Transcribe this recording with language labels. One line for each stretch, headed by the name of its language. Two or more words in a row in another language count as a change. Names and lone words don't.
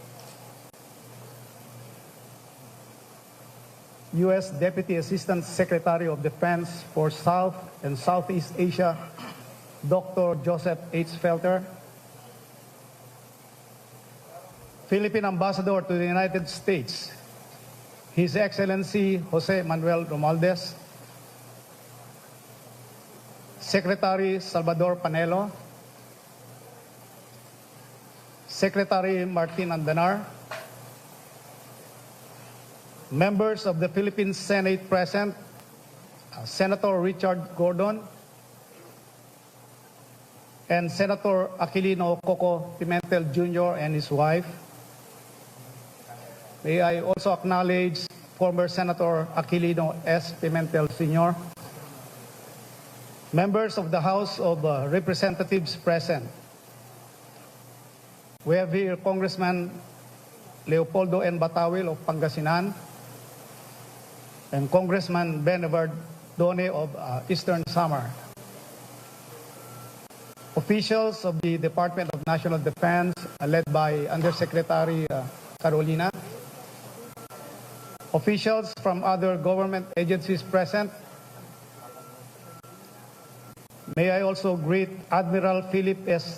English: U.S. Deputy Assistant Secretary of Defense for South and Southeast Asia, Dr. Joseph H. Felter. Philippine Ambassador to the United States, His Excellency Jose Manuel Romualdez. Secretary Salvador Panelo. Secretary Martin Andanar. Members of the Philippine Senate present, Senator Richard Gordon and Senator Aquilino Coco Pimentel Jr. and his wife. May I also acknowledge former Senator Aquilino S. Pimentel Sr. Members of the House of Representatives present. We have here Congressman Leopoldo N. Batawil of Pangasinan and Congressman Benevard Done of Eastern Samar. Officials of the Department of National Defense led by Undersecretary Carolina. Officials from other government agencies present. May I also greet Admiral Philip S.